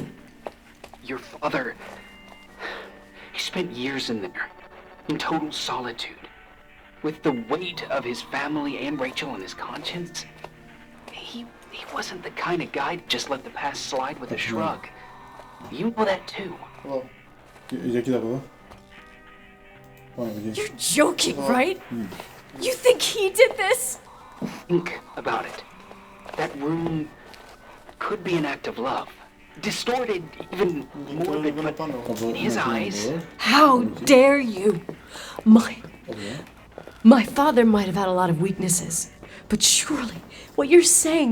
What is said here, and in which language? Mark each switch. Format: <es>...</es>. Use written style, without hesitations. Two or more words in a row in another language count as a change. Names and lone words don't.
<en>Your father, he spent years in there, in total solitude, with the weight of his family and Rachel on his conscience. He wasn't the kind of guy to just let the past slide with a shrug. You know that too.</en> <el>Για κοίτα από εδώ. Πάμε εκεί.</el> <en>You're joking, right? You think he did this? Think about it. That room could be an act of love. Distorted even more than in his eyes. How dare you? My father might have had a lot of weaknesses, but surely what you're saying...</en>